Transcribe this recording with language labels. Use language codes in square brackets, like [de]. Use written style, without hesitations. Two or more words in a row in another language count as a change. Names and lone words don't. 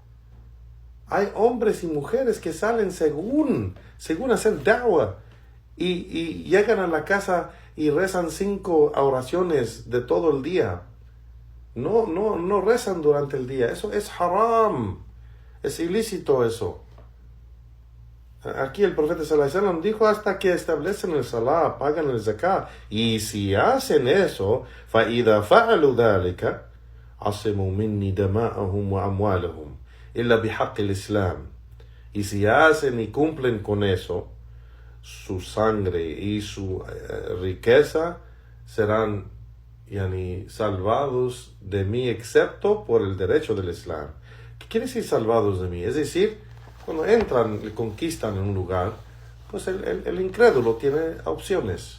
[es] Hay hombres y mujeres que salen según según hacer da'wah, y llegan a la casa y rezan 5 oraciones de todo el día. No rezan durante el día. Eso es haram. Es ilícito eso. Aquí el profeta [ar] صلى الله عليه وسلم [es] dijo hasta que establecen el salah, pagan el zakat. Y si hacen eso, [ar] فَإِذَا فَعَلُوا ذَلِكَ عَصِمُوا مِنِّي دَمَاءَهُمْ وَأَمْوَالَهُم إِلَّا بِحَقِّ الإسلام. [es] Y si hacen y cumplen con eso, su sangre y su riqueza serán salvados de mí, excepto por el derecho del Islam. ¿Qué quiere decir salvados de mí? Es decir, cuando entran y conquistan en un lugar, pues el incrédulo tiene opciones.